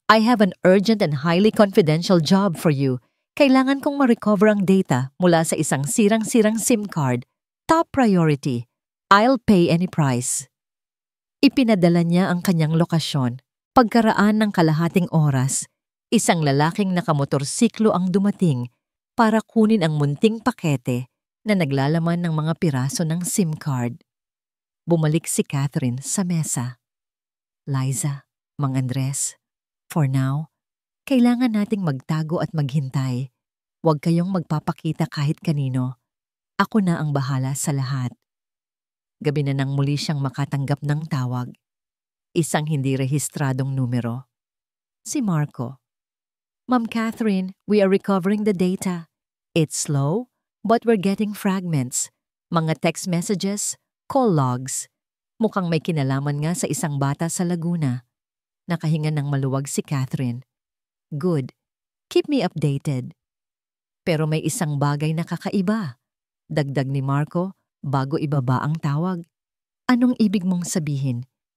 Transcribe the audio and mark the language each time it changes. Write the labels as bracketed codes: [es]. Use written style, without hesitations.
[en] I have an urgent and highly confidential job for you. [tl] Kailangan kong ma-recover ang data mula sa isang sirang-sirang SIM card. [en] Top priority. I'll pay any price. [tl] Ipinadala niya ang kanyang lokasyon. Pagkaraan ng kalahating oras, isang lalaking nakamotorsiklo ang dumating para kunin ang munting pakete na naglalaman ng mga piraso ng SIM card. Bumalik si Catherine sa mesa. Liza, Mang Andres, [en] for now, [tl] kailangan nating magtago at maghintay. Huwag kayong magpapakita kahit kanino. Ako na ang bahala sa lahat. Gabi na nang muli siyang makatanggap ng tawag. Isang hindi rehistradong numero. Si Marco. [en] Ma'am Catherine, we are recovering the data. It's slow, but we're getting fragments. [tl] Mga text messages, call logs. Mukhang may kinalaman nga sa isang bata sa Laguna. Nakahinga ng maluwag si Catherine. [en] Good. Keep me updated. [tl] Pero may isang bagay na kakaiba. Dagdag ni Marco bago ibaba ang tawag. Anong ibig mong sabihin?